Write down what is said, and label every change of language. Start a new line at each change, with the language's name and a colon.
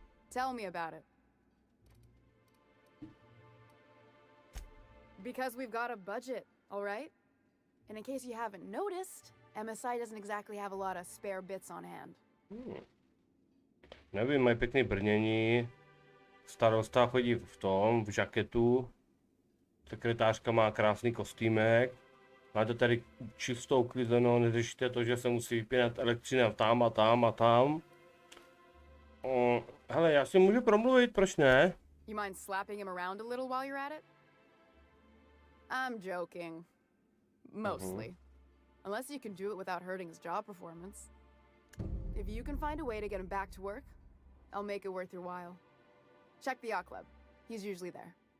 English: Tell me about it. Because we've got a budget, all right? And in case you haven't noticed, MSI doesn't exactly have a lot of spare bits on hand.
Czech: Nevím, mají pěkný brnění. Starosta chodí v žaketu. Sekretářka má krásný kostýmek. Máte tady čistou klizenou, neřešíte to, že se musí vypínat elektřina tam a tam a tam. Hele, já si můžu promluvit, proč ne?
English: You mind slapping him around a little while you're at it? I'm joking. Mostly. Unless you can do it without hurting his job performance. If you can find a way to get him back to work, I'll make it worth your while. Check the yacht club. He's usually there.